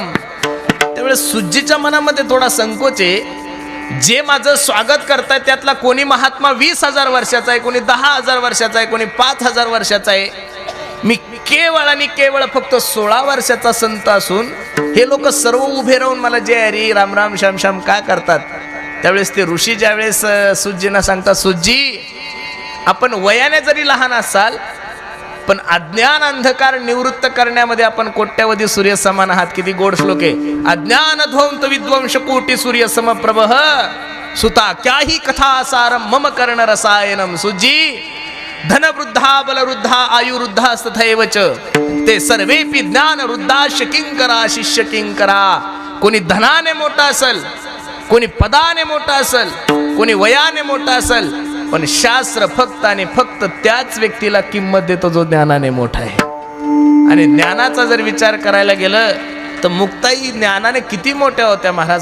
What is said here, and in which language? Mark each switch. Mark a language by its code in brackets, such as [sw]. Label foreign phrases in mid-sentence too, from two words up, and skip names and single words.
[mr] त्यावेळेस सुजीच्या मनामध्ये थोडा संकोच आहे. जे माझं स्वागत करतायत त्यातला कोणी महात्मा 20,000 वर्षाचा आहे, कोणी 10,000 वर्षाचा आहे, कोणी 5,000 वर्षाचा आहे. मी केवळ आणि केवळ फक्त 16 वर्षाचा संत असून हे लोक सर्व उभे राहून मला जय हरी राम राम श्याम श्याम का करतात. त्यावेळेस ते ऋषी ज्यावेळेस सुजींना सांगतात, सुजी आपण वयाने जरी लहान असाल पण अज्ञान अंधकार निवृत्त करण्यामध्ये आपण कोट्यावधी सूर्य समान आहात. किती गोड श्लोक आहे. [sa] अज्ञान ध्वंत विद्वंश कोटी सूर्य समप्रभ सुता क्याही कथा सारम मम कर्ण रसायनम. सुजी धनवृद्धा बलवृद्धा आयुवृद्धा तथैवच ते सर्वेपि ज्ञान वृद्धा किंकरा शिष्य किंकरा. [mr] कोणी धनाने मोठा असेल, कोणी पदाने मोठा असेल, कोणी वयाने मोठा असेल, पण शास्त्र फक्त आणि फक्त त्याच व्यक्तीला किंमत देतो जो ज्ञानाने मोठा आहे. आणि ज्ञानाचा जर विचार करायला गेलं तर मुक्ताई ज्ञानाने किती मोठ्या होत्या महाराज.